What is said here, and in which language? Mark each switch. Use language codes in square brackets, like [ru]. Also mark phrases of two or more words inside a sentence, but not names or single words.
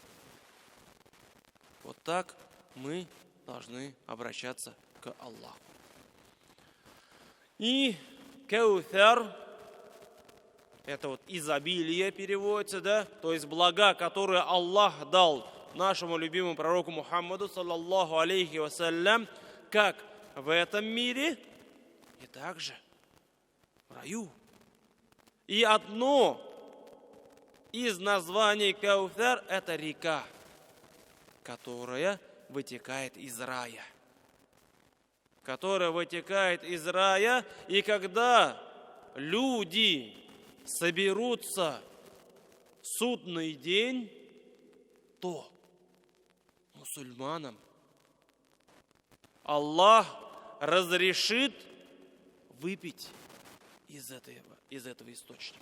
[ru] Вот так мы должны обращаться к Аллаху. И каутар – это вот изобилие переводится, да? То есть блага, которые Аллах дал нашему любимому пророку Мухаммаду, [ar] صلى الله عليه وسلم, [ru] как в этом мире и также в раю. И одно из названий каутар – это река, которая вытекает из рая. Которая вытекает из рая, и когда люди соберутся в судный день, то мусульманам Аллах разрешит выпить из этого источника.